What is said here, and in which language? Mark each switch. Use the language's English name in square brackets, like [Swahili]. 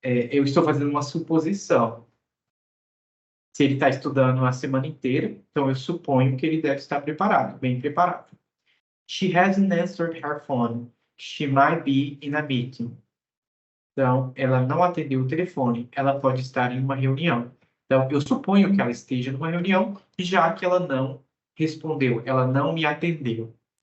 [Portuguese] Eu estou fazendo uma suposição. Se ele está estudando a semana inteira, então eu suponho que ele deve estar preparado, bem preparado. [English] She hasn't answered her phone. She might be in a meeting. [Portuguese] Então, ela não atendeu o telefone. Ela pode estar em uma reunião. Então, eu suponho que ela esteja numa reunião, já que ela não respondeu, ela não me atendeu.